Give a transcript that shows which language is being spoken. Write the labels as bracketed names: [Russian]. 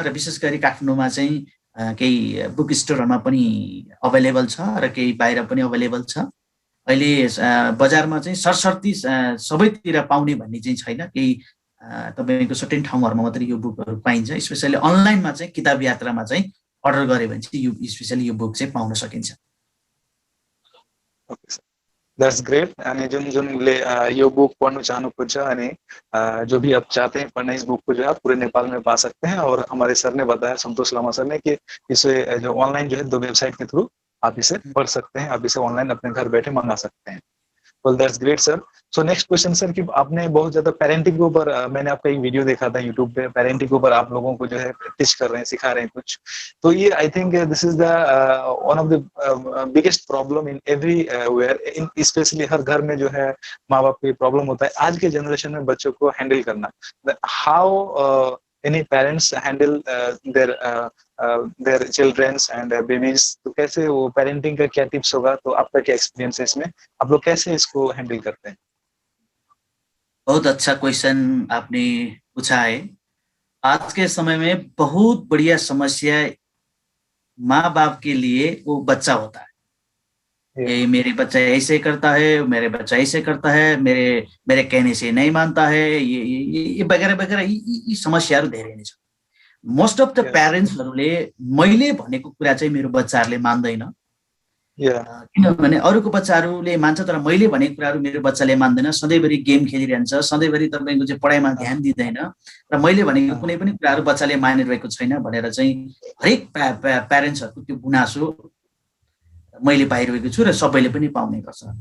[Nepali] र विशेष गरी काठमाडौँमा चाहिँ केही बुक स्टोरहरूमा पनि अभाइलेबल छ र केही बाहिर पनि अभाइलेबल छ। अहिले बजारमा चाहिँ सरसर्ती सबैतिर पाउने भन्ने चाहिँ छैन, केही तपाईँको सर्टेन ठाउँहरूमा मात्रै यो बुकहरू पाइन्छ। स्पेशली अनलाइनमा चाहिँ किताब यात्रामा चाहिँ अर्डर गरे भने चाहिँ यो स्पेशली यो बुक चाहिँ पाउन सकिन्छ। [English] That's great. [Nepali] अनि जुनले यो बुक पढ़ना चाहनु खोज्छ [Hindi] अनि जो भी आप चाहते हैं पढ़ना इस बुक को जो है पूरे नेपाल में पा सकते हैं। और हमारे सर ने बताया, संतोष लामा सर ने, कि इसे जो ऑनलाइन जो है 2 वेबसाइट के थ्रू आप इसे पढ़ सकते हैं, आप इसे ऑनलाइन अपने घर बैठे मंगा सकते हैं। [English] Well, that's great, sir. So next question, sir, [Hindi] कि आपने बहुत ज्यादा पेरेंटिंग के ऊपर, मैंने आपका एक वीडियो देखा था यूट्यूब पे, पेरेंटिंग के ऊपर आप लोगों को जो है टीच कर रहे हैं, सिखा रहे हैं कुछ। तो ये [English] I think this is the one of the biggest problem in everywhere, in specially [Hindi] हर घर में जो है माँ बाप की प्रॉब्लम होता है आज के जनरेशन में बच्चों को हैंडल करना। [English] how any parents handle their childrens and babies, [Hindi] तो कैसे वो पेरेंटिंग का क्या टिप्स होगा? तो आपका क्या एक्सपीरियंस है इसमें, आप लोग कैसे इसको हैंडल करते हैं? बहुत अच्छा क्वेश्चन आपने पूछा है। आज के समय में बहुत बढ़िया समस्या माँ बाप के लिए वो बच्चा होता है। ये मेरे बच्चा ऐसे करता है, मेरे बच्चा ऐसे करता है, मेरे कहने से नहीं मानता है, ये वगैरह वगैरह [Nepali] यी समस्याहरू धेरै नै छ। मोस्ट अफ द प्यारेन्ट्सहरूले मैले भनेको कुरा चाहिँ मेरो बच्चाहरूले मान्दैन, किनभने अरूको बच्चाहरूले मान्छ तर मैले भनेको कुराहरू मेरो बच्चाले मान्दैन, सधैँभरि गेम खेलिरहन्छ, सधैँभरि तपाईँको चाहिँ पढाइमा ध्यान दिँदैन र मैले भनेको कुनै पनि कुराहरू बच्चाले मानिरहेको छैन भनेर चाहिँ हरेक प्यारेन्ट्सहरूको त्यो गुनासो मैले पाइरहेको छु र सबैले पनि पाउने गर्छ।